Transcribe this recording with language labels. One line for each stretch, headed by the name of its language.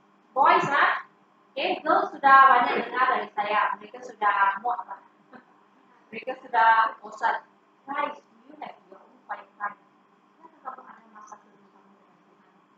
English: Boys, girls
Malay: sudah banyak dengar dari saya. Mereka sudah muak lah. Mereka sudah bosan.
English: Guys, you have your own quiet time.
Malay: Kenapa kamu ada masa teduh kamu dengan Tuhan?